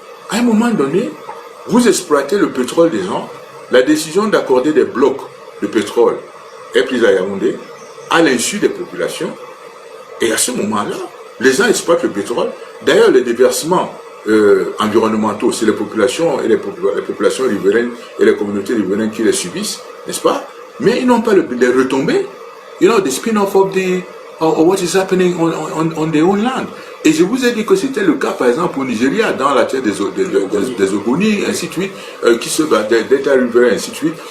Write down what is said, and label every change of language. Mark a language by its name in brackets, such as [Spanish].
[French] À un moment donné, vous exploitez le pétrole des gens, la décision d'accorder des blocs de pétrole est prise à Yaoundé, à l'insu des populations, et à ce moment-là, les gens exploitent le pétrole. D'ailleurs, les déversements environnementaux, c'est les populations et les populations riveraines et les communautés riveraines qui les subissent, n'est-ce pas? Mais ils n'ont pas les retombées. [English] You know, the spin-off of what is happening on their own land. [French] Et je vous ai dit que c'était le cas, par exemple, au Nigeria, dans la terre des Ogoni, ainsi de suite, des terres riveraines, ainsi de suite.